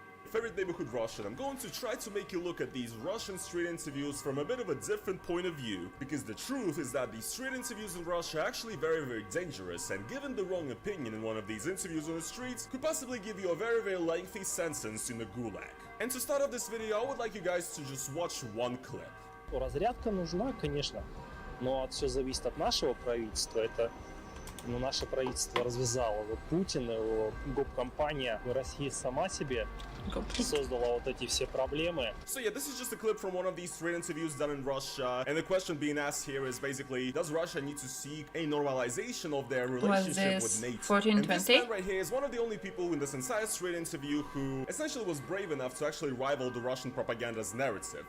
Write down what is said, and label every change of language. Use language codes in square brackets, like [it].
[en] Favorite neighborhood Russian, I'm going to try to make you look at these Russian street interviews from a bit of a different point of view, because the truth is that these street interviews in Russia are actually very dangerous, and given the wrong opinion in one of these interviews on the streets could possibly give you a very lengthy sentence in the gulag. And to start off this video, I would like you guys to just watch one clip. [ru] Разрядка нужна, конечно, но все зависит от нашего правительства. Это но наше правительство развязало. Вот Путин, его гоп-компания, Россия сама себе создала вот эти все проблемы. [en] So yeah, this is just a clip from one of these trade interviews done in Russia, and the question being asked here is basically, does Russia need to seek a normalization of their relationship with NATO? 1420? And this man right here is one of the only people in this entire trade interview who essentially was brave enough to actually rival the Russian propaganda's narrative.